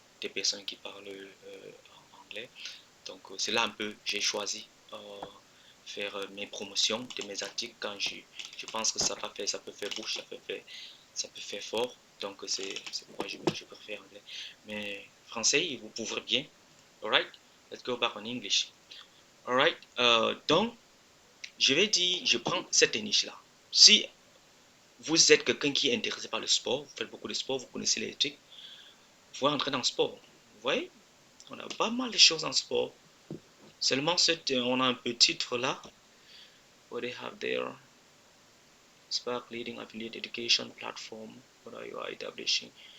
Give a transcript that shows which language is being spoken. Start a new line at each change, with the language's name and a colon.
French: des personnes qui parlent anglais. Donc c'est là un peu j'ai choisi faire mes promotions de mes articles quand je pense que ça peut faire bouche, ça peut faire fort. Donc c'est pourquoi je préfère anglais. Mais français, vous pouvez bien.
English: Alright, let's go back on English.
French: Alright, donc je vais dire, je prends cette niche là. Si vous êtes quelqu'un qui est intéressé par le sport, vous faites beaucoup de sport, vous connaissez les trucs, vous pouvez entrer dans le sport. Vous voyez, on a pas mal de choses en sport. Seulement, on a un petit titre là.
English: What they have there. Spark Leading Affiliate Education Platform. What are you establishing?